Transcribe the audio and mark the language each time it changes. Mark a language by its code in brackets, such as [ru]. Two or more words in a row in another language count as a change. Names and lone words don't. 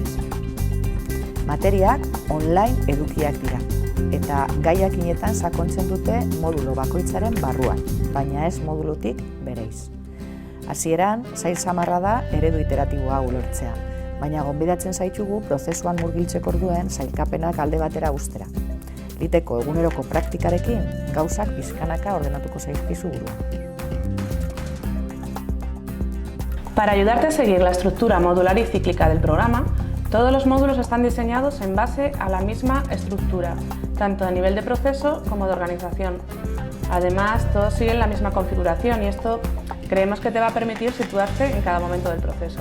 [eu] Materiak online edukiak dira, eta gaiakinetan sakontzen dute modulo bakoitzaren barruan, baina ez modulutik bereiz. Hasieran, zail samarra da eredu iteratiboa ulertzea, baina gonbidatzen zaitugu prozesuan murgiltzeko orduen sailkapenak alde batera uztera. Liteko eguneroko praktikarekin gauzak pixkanaka ordenatuko zaizkizu buruan. [es] Para ayudarte a seguir la estructura modular y cíclica del programa, todos los módulos están diseñados en base a la misma estructura, tanto a nivel de proceso como de organización. Además, todos siguen la misma configuración y esto creemos que te va a permitir situarte en cada momento del proceso.